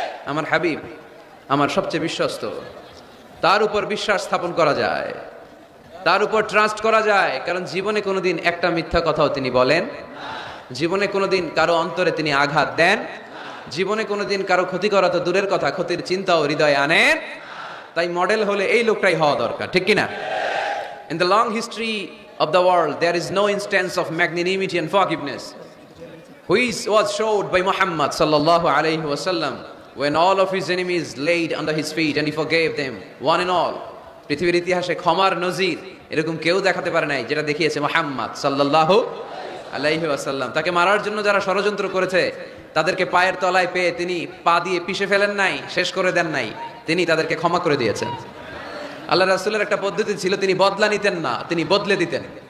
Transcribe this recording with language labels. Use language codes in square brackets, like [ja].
[bn] আমার হাবিব আমার সবচেয়ে বিশ্বস্ত, তার উপর বিশ্বাস স্থাপন করা যায়, তার উপর ট্রাস্ট করা যায়, কারণ জীবনে কোনোদিন একটা মিথ্যা কথাও তিনি বলেন, জীবনে কোনোদিন কারো অন্তরে তিনি আঘাত দেন, জীবনে কোনোদিন কারো ক্ষতি করা তো দূরের কথা, ক্ষতির চিন্তাও হৃদয়ে আনেন। তাই মডেল হলে এই লোকটাই হওয়া দরকার। ঠিক কিনা? [en] In the long history of the world, there is no instance of magnanimity and forgiveness which was showed by Muhammad sallallahu alayhi wa sallam when all of his enemies laid under his feet and he forgave them one and all. [bn] পৃথিবীর ইতিহাসে ক্ষমার নজির এরকম কেউ দেখাতে পারে নাই যেটা দেখিয়েছে মুহাম্মদ সাল্লাল্লাহু আলাইহি ওয়াসাল্লাম। তাকে মারার জন্য যারা ষড়যন্ত্র করেছে তাদেরকে পায়ের তলায় পেয়ে তিনি পা দিয়ে পিষে ফেলেন নাই, শেষ করে দেন নাই, তিনি তাদেরকে ক্ষমা করে দিয়েছেন। আল্লাহ রাসূলের একটা পদ্ধতি ছিল, তিনি বদলা নিতেন না, তিনি বদলে দিতেন।